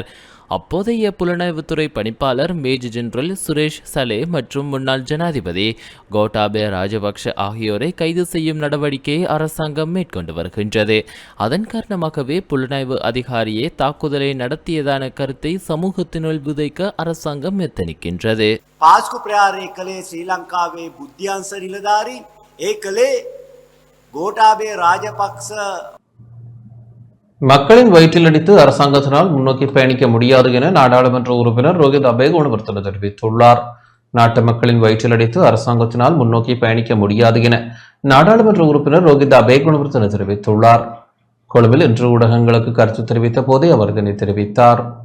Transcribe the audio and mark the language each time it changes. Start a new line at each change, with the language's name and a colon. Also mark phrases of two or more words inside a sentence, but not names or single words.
Tamil: அப்போதைய புலனாய்வுத்துறை பணிப்பாளர் மேஜர் ஜெனரல் சுரேஷ் சலே மற்றும் முன்னாள் ஜனாதிபதி கோட்டாபே ராஜபக்ஷ ஆகியோரை கைது செய்யும் நடவடிக்கையை அரசாங்கம் மேற்கொண்டு வருகின்றது. அதன் காரணமாகவே புலனாய்வு அதிகாரியே தாக்குதலை நடத்தியதான கருத்தை சமூகத்தினுள் விதைக்க அரசாங்கம் எத்தனிக்கின்றது.
Sinhala: පාස්කු ප්‍රහාරය කළේ ශ්‍රී ලංකාවේ බුද්ධ්‍යංශ නිලධාරීන්, ඒ කළේ ගෝඨාභය රාජපක්ෂ
Tamil: மக்களின் வயிற்றில் அடித்து அரசாங்கத்தினால் முன்னோக்கி பயணிக்க முடியாது என நாடாளுமன்ற உறுப்பினர் ரோஹித் அபேகுணவர்த்தன தெரிவித்துள்ளார். நாட்டு மக்களின் வயிற்றில் அடித்து அரசாங்கத்தினால் முன்னோக்கி பயணிக்க முடியாது என நாடாளுமன்ற உறுப்பினர் ரோஹித் அபேகுணவர்த்தன தெரிவித்துள்ளார். கொழும்பில் இன்று ஊடகங்களுக்கு கருத்து தெரிவித்த போதே அவர் இதனை தெரிவித்தார்.